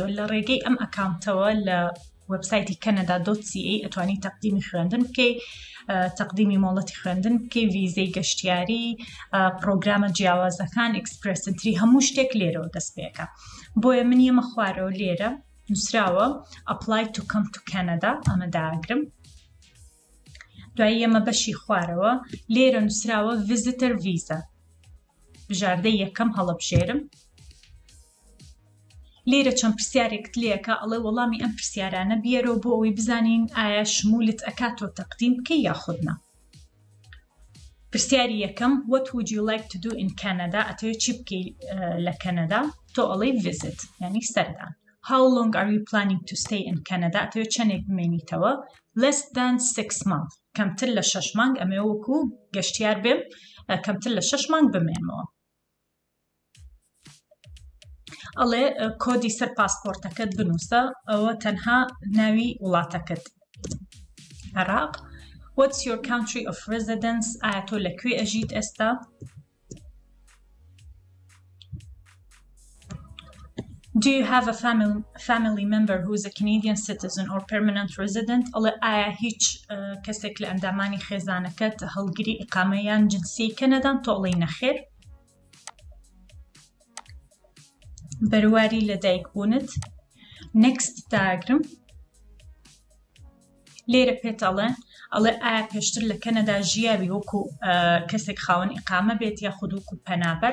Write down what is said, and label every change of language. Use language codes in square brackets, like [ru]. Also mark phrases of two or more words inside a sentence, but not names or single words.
[ckb] لە ڕێگەی ئەم ئەکاونتەوە لە وێبسایتی canada.ca ئەتوانی تەقدیمی خوێندن بکەی، تەقدیمی مۆڵەتی خوێندن بکەی، ڤیزەی گەشتیاری، پرۆگرامە جیاوازەکان، ئێکسپرێس ئنتری، هەموو شتێک لێرەوە دەست پێکە. بۆیە من ئێمە خوارەوە لێرە نووسراوە [en] Apply to come to Canada [ckb] ئەمە داگرم. دوای ئێمە بەشی خوارەوە لێرە نووسراوە [en] Visitor Visa. [ckb] بژاردەی یەکەم هەڵەبژێرم. لێرە چەند پرسیارێکت لێکە ئەڵێ وەڵامی ئەم پرسیارانە بیەرەوە بۆ ئەوەی بزانین ئایا شمولت ئەکاتەوە تەقدیم بکەی یاخودنا. پرسیاری یەکەم [en] What would you like to do in Canada؟ [ckb] ئەتەوێت چی بکەی لە کەنەدا؟ تۆ ئەڵێ visit یعنی سەردان. [en] How long are you planning to stay in Canada؟ [ckb] ئەتەوێت چەندێک بمێنیتەوە؟ [en] Less than 6 months. [ckb] کەمتر لە 6 مانگ ئەمێ وەکو گەشتیار بێم کەمتر لە 6 مانگ بمێنمەوە. ئەڵێ کۆدی سەر پاسپۆرتەکەت بنووسە ئەوە تەنها ناوی وڵاتەکەت. عێراق. [en] What's your country of residence؟ [ckb] ئایا تۆ لەکوێ ئەژیت ئێستا؟ [en] Do you have a family member who is a Canadian citizen or permanent resident؟ [ckb] ئەڵێ ئایا هیچ کەسێک لە ئەندامانی خێزانەکەت هەڵگیری ئیقامەیان جنسی کەنەدان؟ تۆ ئەڵێ نەخێر. بەرواری لەدایکبوونت Next داگرم. لێرە پێت ئەڵێ ئایا پێشتر لە کەنەدا ژیاوی وەکو کەسێک خاوەن ئیقامە بێت یاخود وەکو پەنابەر؟